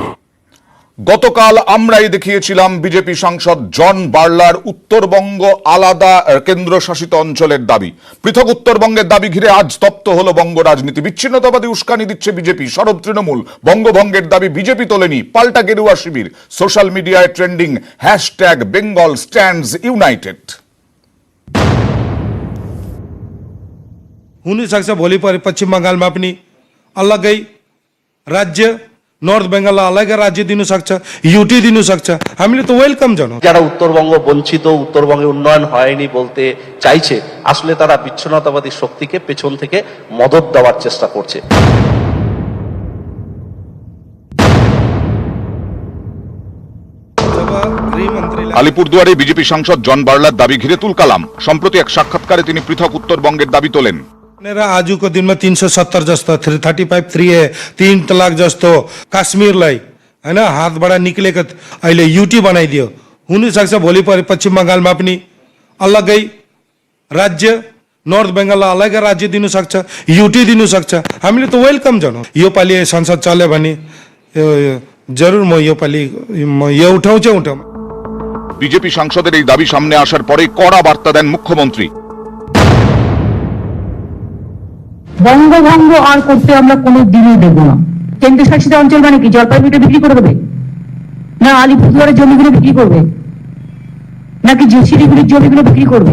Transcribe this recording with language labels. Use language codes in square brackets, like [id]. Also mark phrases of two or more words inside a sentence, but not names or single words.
[bn] গতকাল আমরাই দেখিয়েছিলাম বিজেপি সাংসদ জন বার্লার উত্তরবঙ্গ আলাদা কেন্দ্রশাসিত অঞ্চলের দাবি। পৃথক উত্তরবঙ্গের দাবি ঘিরে আজ তপ্ত হলো বঙ্গ রাজনীতি। বিচ্ছিন্নতাবাদী উস্কানি দিচ্ছে বিজেপি, সরব তৃণমূল। বঙ্গভঙ্গের দাবি বিজেপি তোলেনি, পাল্টা গেরুয়া শিবির। সোশ্যাল মিডিয়ায় ট্রেন্ডিং হ্যাশট্যাগ বেঙ্গল স্ট্যান্ডস ইউনাইটেড। [ne] हुनु सक्छ भोलि पश्चिम बङ्गालमा पनि अलग्गै राज्य, नर्थ बेङ्गललाई अलग्गै राज्य दिनु सक्छ, युटी दिनु सक्छ। हामीले त वेलकम জানাও। [bn] যারা উত্তরবঙ্গ বঞ্চিত, উত্তরবঙ্গে উন্নয়ন হয়নি বলতে চাইছে, আসলে তারা বিচ্ছিন্নতাবাদী শক্তিকে পেছন থেকে মদত দেওয়ার চেষ্টা করছে। আলিপুরদুয়ারে বিজেপি সাংসদ জন বার্লার দাবি ঘিরে তুলকালাম। সম্প্রতি এক সাক্ষাৎকারে তিনি পৃথক উত্তরবঙ্গের दाबी তোলেন। [ne] आजको दिनमा 370 जस्तो 335 3A 3 तलाक जस्तो काश्मीरलाई हैन हातबाट निक्लेको अहिले युटी बनाइदियो। हुन सक्छ भोलि पश्चिम बङ्गालमा पनि अलग्गै राज्य, नर्थ बेङ्गललाई अलग्गै राज्य दिनु सक्छ, युटी दिनु सक्छ। हामीले त वेलकम जानु। यो पालि संसद चल्यो भने जरुर म यो पालि यो उठाउँछु। [bn] বিজেপি সাংসদের এই দাবি সামনে আসার পরে কড়া বার্তা দেন মুখ্যমন্ত্রী। বঙ্গভঙ্গ আর করতে আমরা কোনো দিনই দেব না। কেন্দ্রশাসিত অঞ্চল মানে কি? জলপাইগুড়িটা বিক্রি করে দেবে, না আলিপুরদুয়ারের জমিগুলো বিক্রি করবে, নাকি শিলিগুড়ির জমিগুলো বিক্রি করবে?